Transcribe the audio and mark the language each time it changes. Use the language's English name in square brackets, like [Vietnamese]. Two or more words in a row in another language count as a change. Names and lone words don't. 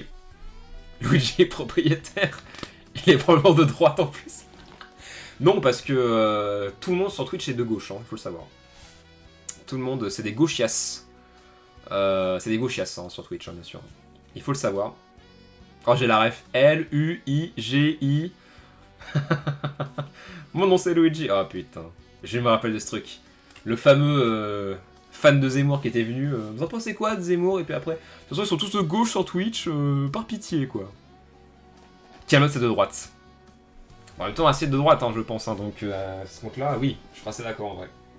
[French] Luigi est propriétaire. Il est probablement de droite en plus. Non, parce que tout le monde sur Twitch est de gauche, hein, faut le savoir. Tout le monde, c'est des gauchias. C'est des gauchias hein, sur Twitch, hein, bien sûr. Il faut le savoir. Oh, j'ai la ref. L-U-I-G-I. Mon nom c'est Luigi. Oh putain. Je me rappelle de ce truc. Le fameux fan de Zemmour qui était venu. Vous en pensez quoi de Zemmour? Et puis après. De toute façon, ils sont tous de gauche sur Twitch. Par pitié, quoi. Camelot, c'est de droite. En même temps, assez de droite, hein, je pense. Hein, donc, à ce compte-là, oui, je suis assez d'accord en vrai.